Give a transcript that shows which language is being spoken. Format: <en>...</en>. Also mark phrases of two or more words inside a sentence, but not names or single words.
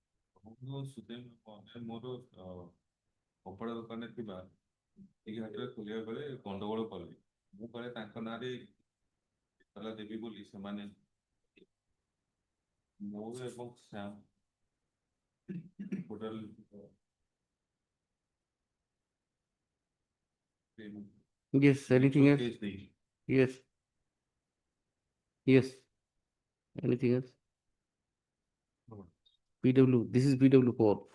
<or>ମୋର କପଡ଼ା ଦୋକାନରେ ଥିବା ଏଇ ଘାଟରେ ଖୋଲିବା ବେଳେ ଗଣ୍ଡଗୋଳ କଲେ ମୁଁ କହେ ତାଙ୍କ ନାଁରେ ତାଲା ଦେବି ବୋଲି ସେମାନେ ମୋର ଏବଂ ଶ୍ୟାମ ଟୋଟାଲ</or> <en>Yes, anything else? Yes. Yes. Anything else? PW, this is PW4.</en>